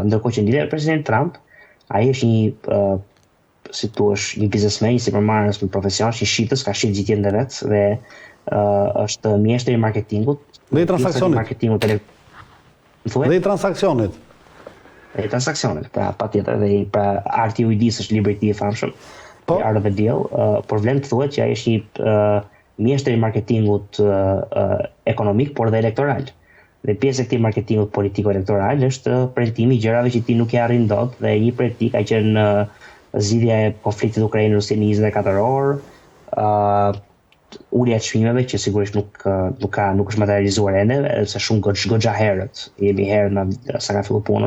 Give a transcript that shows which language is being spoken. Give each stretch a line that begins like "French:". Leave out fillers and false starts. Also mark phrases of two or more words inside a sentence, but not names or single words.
Albanian: Ndërkohë që lidhet me president Trump, ai është një biznesmen, si përmarrës në profesion, një shitës, ka shit gjithë jetën e vet dhe është mjeshtri i marketingut. Dhe i transaksionit. Dhe i transaksionit. Pra patjetër, dhe pra arti i ujdisë është libri i tij i famshëm. Art of the Deal, por vlen të thuhet që ai është një mjeshtër i marketingut ekonomik, por dhe elektoral. Dhe pjesë e këtij marketingut politiko-elektoral është premtimi i gjërave që ti nuk e arrin dot dhe një prej tij ka qenë zgjidhja e konfliktit Ukrainë-Rusi në 24 orë, ulja e çmimeve që sigurisht nuk është materializuar ende, se shumë goxha herët, jemi herët sa ka filluar punën.